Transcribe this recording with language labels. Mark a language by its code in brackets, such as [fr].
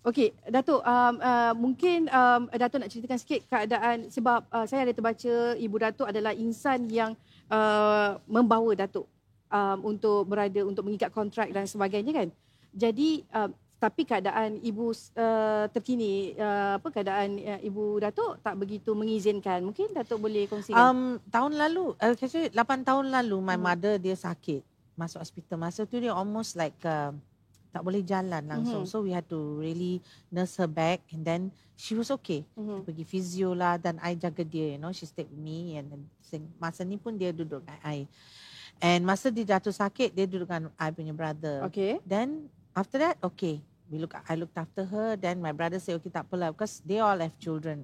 [ms] Okey, Datuk, mungkin Datuk nak ceritakan sikit keadaan, sebab saya ada terbaca Ibu Datuk adalah insan yang membawa Datuk untuk mengikat kontrak dan sebagainya kan. Jadi tapi keadaan ibu terkini, keadaan Ibu Datuk tak begitu mengizinkan. Mungkin Datuk boleh kongsikan. Tahun lalu, 8 tahun lalu [en] my mother [ms] dia sakit. Masuk hospital. Masa tu dia almost like tak boleh jalan langsung. [en] So we had to really nurse her back, and then she was okay. [ms] Pergi physio lah, dan I jaga dia, [en] she stayed with me, [ms] and then masa ni pun dia duduk dengan I. And masa dia jatuh sakit, dia duduk dengan I punya brother. [en] Okay. Then after that, I looked after her. Then my brother say, okay, [ms] tak apalah, [en] because they all have children.